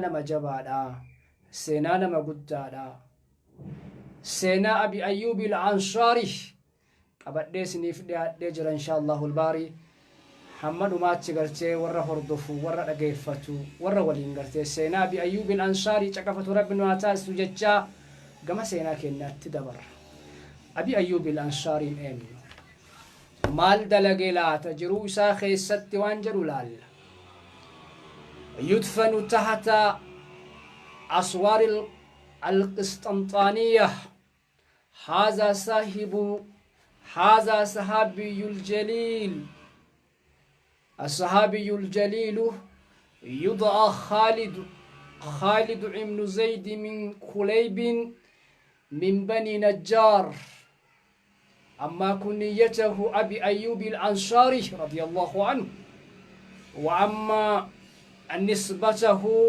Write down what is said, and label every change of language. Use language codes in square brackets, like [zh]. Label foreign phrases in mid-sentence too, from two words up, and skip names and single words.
[om] nama jabaadha seenaa nama guddaadha seenaa abi ayyuub al-ansaari qabadhee isiniif dhiyaadhee jira [ar] إن شاء الله الباري [om] hamma dhumaatti gartee warra hordofu warra dhageeffatu warra waliin gartee seenaa abi ayyuub al-ansaari caqafatu rabbi nu haa taasisu jecha gama seenaa keenyaatti dabarra abi ayyuub al-ansaariin eenyu maal dalagee laata jiruu isaa keessatti waan jedhu laalla [ar] يدفن تحت أسوار القسطنطينية هذا صحابي الجليل الصحابي الجليل يدعى خالد بن زيد من كليب من بني نجار أما كنيته أبي أيوب الأنصاري رضي الله عنه وأما نسبته